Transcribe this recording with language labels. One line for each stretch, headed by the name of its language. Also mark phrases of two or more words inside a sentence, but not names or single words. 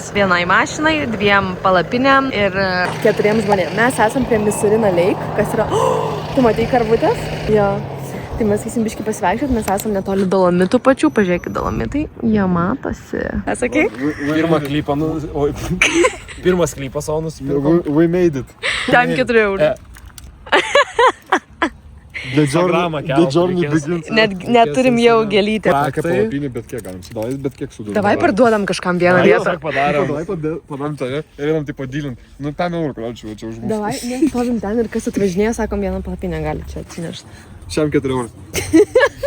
Lithuanian: Vienai mašinai, 2 palapinėm ir 4 žmonėm. Mes esam prie Misurina Lake, kas yra... Tu matei karvutės? Jo. Tai mes eisim biškį pasivaikščiot, mes esam netoli Dolomitų pačių. Pažiūrėkit, Dolomitai. Jie matosi. Sakai? Pirmas klypas, o nusipirkom.
English: We made it.
Lithuanian: Tam 4 eurų.
English: The journey begins.
Lithuanian: Net turim jau gėlytę. Tokia palapinė, bet kiek galim sudavęs, bet kiek sudavęs. Davai parduodam kažkam vieną vietą. Padarėm tave ir einam taip padilint. Nu, 5 eurų, kodėl čia už mūsų. Davai, mes stovim ten ir kas atvažinėja, sakom, vieną palapinę gali čia atsinešti. Šiam 4 eurų.